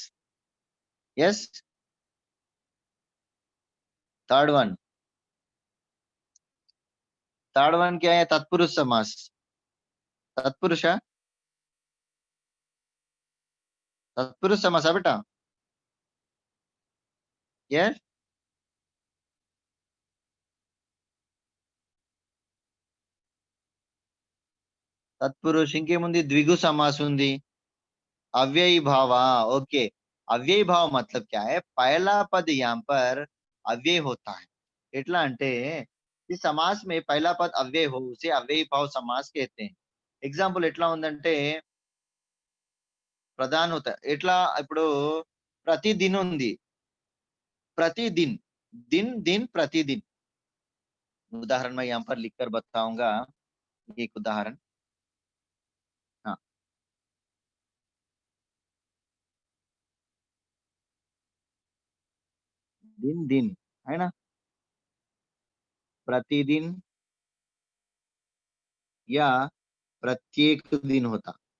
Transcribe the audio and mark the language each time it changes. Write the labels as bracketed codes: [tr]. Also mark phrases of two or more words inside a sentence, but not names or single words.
[hi] यस। [en] Third one, third one [hi] क्या है? तत्पुरुष समास। तत्पुरुष है? तत्पुरुष समास है बेटा। [te] यस। తత్పురుష ఇంకేముంది? [hi] ద్విగు समास ఉంది। अव्ययी भाव, हाँ ओके। अव्ययी भाव मतलब क्या है? पहला पद यहाँ पर अव्यय होता है। [te] ఎట్లా అంటే ఈ సమాస్ [hi] में पहला पद अव्यय हो उसे अव्ययी भाव समास कहते हैं। [te] ఎగ్జాంపుల్ ఎట్లా ఉందంటే ప్రధాన [hi] होता है। [te] ఎట్లా ఇప్పుడు प्रतिदिन ఉంది, प्रतिदिन, [hi] दिन दिन प्रतिदिन। उदाहरण मैं यहाँ पर लिख कर बताऊंगा, एक उदाहरण। हाँ, दिन दिन है ना, प्रतिदिन या प्रत्येक दिन होता।